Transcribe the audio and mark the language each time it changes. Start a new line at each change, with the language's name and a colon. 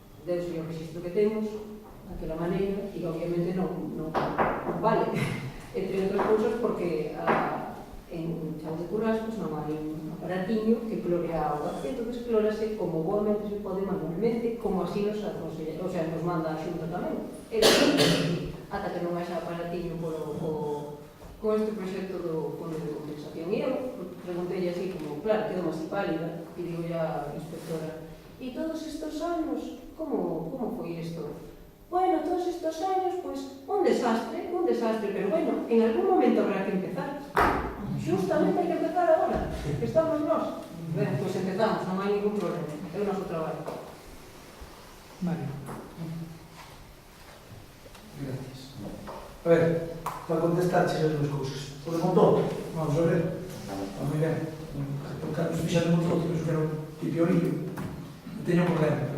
Galician: Deus o registro que temos, daquela maneira, e obviamente non vale, entre outras cousas porque en Chao de Currás pues, non hai un aparatiño que clore a auga, entón clórase como boamente se pode manualmente, como así nos aconsella, o sea, nos manda a xunta tamén. Ata que non haxa aparatiño con este proxecto do Fondo de Compensación. E eu preguntei así como, claro, quedo máis pálida, e digo ya a inspectora, e todos estes anos, como foi isto?
Spanish: Bueno, todos estes años, pues, un desastre, pero bueno, en algún momento habrá que empezar.
Galician: Justamente hai que empezar agora, que estamos nós. Ben, pues empezamos, non hai ningún problema, é o noso traballo. Mario.
Spanish: Gracias.
Galician: A ver, para contestarche as dúas cousas. O de Montoto, vamos a ver. Está moi ben. Porque cando se fixa de Montoto, penso que era un pipiorillo. Non teño problema.